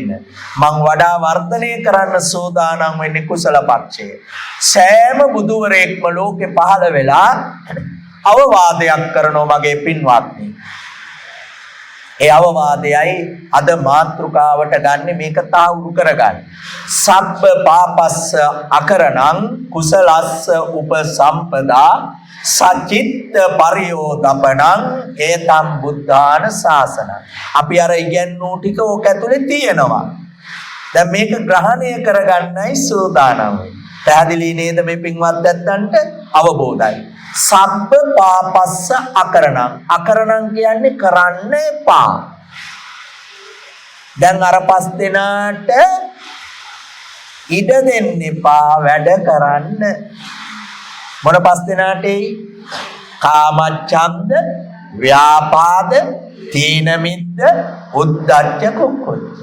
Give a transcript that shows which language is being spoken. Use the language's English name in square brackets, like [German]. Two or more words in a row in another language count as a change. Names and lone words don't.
[Sinhala] මං වඩා වර්ධනය කරන්න සූදානම් වෙන්නේ කුසල පක්ෂය. සෑම බුදුවරයෙක්ම ලෝකේ පහළ වෙලා අවවාදයක් කරනවා මගේ පින්වත්නි. ඒ අවවාදයයි අද මාතෘකාවට ගන්න මේක තාවුරු කරගන්න. [Pali] සබ්බ පාපස්ස අකරණං කුසලස්ස උපසම්පදා සචිත්ත පරියෝදපණං ඒතම් බුද්ධාන ශාසන. [Sinhala] අපි අර ඉගෙනු ටික ඕක ඇතුලේ තියෙනවා. දැන් මේක ග්‍රහණය කරගන්නයි සූදානම් වෙන්නේ. පැහැදිලි නේද මේ පින්වත් ඇත්තන්ට? අවබෝධයි. [Pali] සබ්බ පාපස්ස අකරණං. [Sinhala] අකරණං කියන්නේ කරන්න එපා. දැන් අර 5 දෙනාට ඉඩ දෙන්න එපා වැඩ කරන්න. මොන 5 දෙනාටයි? [Pali] කාමච්ඡන්ද, ව්‍යාපාද, තීන මිද්ද, උද්ධච්ච කුක්කුච්ච.